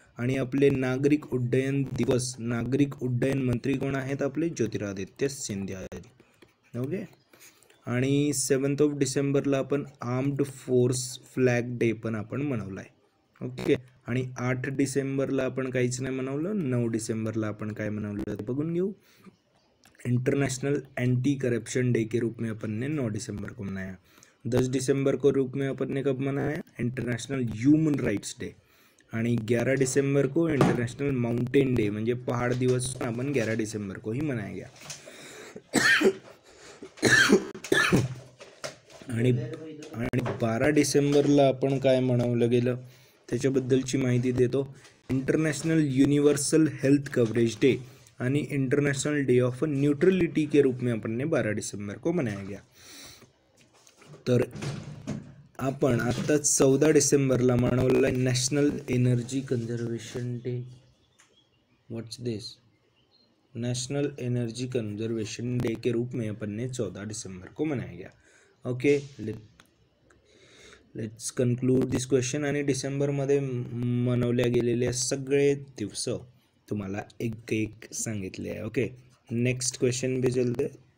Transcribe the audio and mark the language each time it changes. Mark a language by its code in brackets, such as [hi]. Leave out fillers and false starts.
[mr] आणि आपले नागरिक उड्डयन मंत्री कोण आहेत, आपले ज्योतिरादित्य सिंधिया. ओके, आणि 7 डिसेंबरला आपण आर्म्ड फोर्स फ्लॅग डे पण आपण मनवला आहे. ओके, आणि 8 डिसेंबरला आपण काहीच नाही मनवलं. 9 डिसेंबरला आपण काय मनवलं ते बघून घेऊ. [hi] इंटरनेशनल एंटी करप्शन डे के रूप में अपन ने 9 डिसेंबर को मनाया. 10 डिसेंबर को रूप में अपन ने कब मनाया, इंटरनेशनल ह्यूमन राइट्स डे. आणि 11 डिसेंबर को इंटरनेशनल माउंटेन डे म्हणजे पहाड़ दिवस अपन 11 डिसेंबर को ही मनाया गया. [mr] आणि 12 डिसेंबरला आपण काय मनवलं गेलं त्याच्याबद्दलची माहिती देतो. [hi] International universal health coverage day आणि इंटरनेशनल डे ऑफ न्यूट्रलिटी के रूप में अपन ने 12 डिसेंबर को मनाया गया. [mr] तर आपण आता 14 डिसेंबरला मनवलेला national energy conservation day. [en] what's this, [hi] national energy conservation day के रूप में अपन ने 14 डिसेंबर को मनाया गया. [en] Okay, let's conclude this question. [mr] आणि डिसेंबरमध्ये मनवल्या गेलेले सगळे दिवस तुम्हाला एक एक सांगितले आहे. [hi] ओके, नेक्स्ट क्वेश्चन भी चलते.